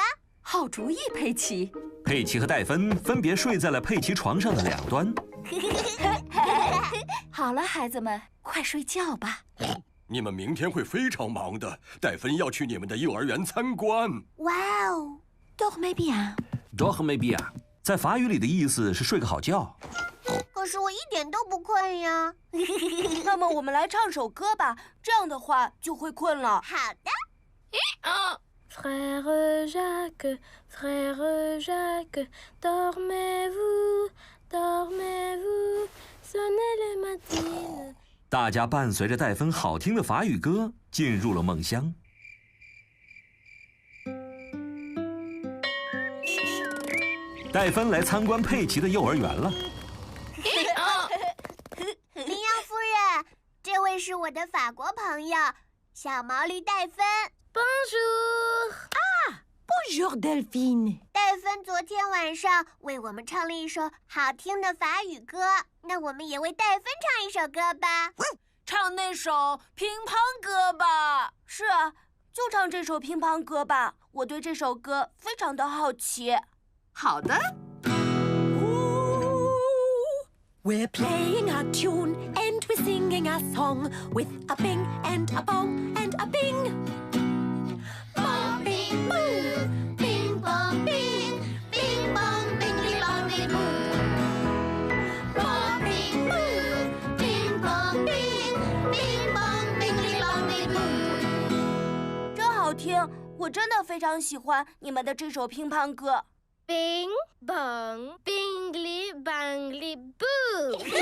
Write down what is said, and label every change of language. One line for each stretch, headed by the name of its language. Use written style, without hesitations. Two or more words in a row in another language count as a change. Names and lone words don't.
Chinese: 好主意，佩奇。佩奇和戴芬分别睡在了佩奇床上的2端。好了，孩子们，快睡觉吧。你们明天会非常忙的。戴芬要去你们的幼儿园参观。哇哦
French: ，dormez bien。dormez bien，
Chinese: 在法语里的意思是睡个好觉。可是我一点都不困呀。那么我们来唱首歌吧，这样的话就会困了。好的。
French: Frère Jacques, frère Jacques, dormez-vous, dormez-vous, sonnez les matines。
Chinese: 大家伴随着戴芬好听的法语歌进入了梦乡。戴芬来参观佩奇的幼儿园了。羚羊夫人，这位是我的法国朋友，小毛驴戴芬。
French: Bonjour。 Bonjour Delphine。
Chinese: 戴芬昨天晚上为我们唱了一首好听的法语歌，那我们也为戴芬唱一首歌吧。唱那首乒乓歌吧。是啊，就唱这首乒乓歌吧。我对这首歌非常的好奇。好的。
English: We're playing our tune and we're singing our song with a bing and a bong and a bing. Bong bing boo, bing bong bing, bing bong bingly bongly boo. Bong bing boo, bing bong bing, bing bong bingly bongly boo.
Chinese: 真好听，我真的非常喜欢你们的这首乒乓歌。 Bing bong bingly bangly boo。